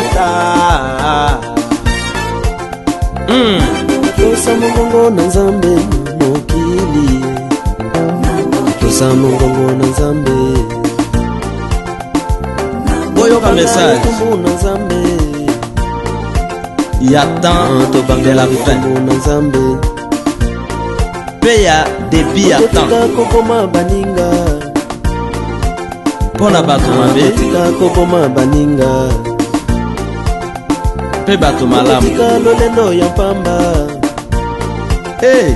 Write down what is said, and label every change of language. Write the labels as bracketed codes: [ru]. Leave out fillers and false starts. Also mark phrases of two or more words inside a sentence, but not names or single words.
[ln] Tosa mongongo na nzambe mokili, tosa mongongo na nzambe. Boyoka message na nzambe. [fr] Ya temps de la fin. [ln] Na nzambe. Pe ya début ya temps. Kokoma baninga. Pona bato mabe. Kokoma baninga. Pe bato malamu. Totika lolendo ya pamba. Hey.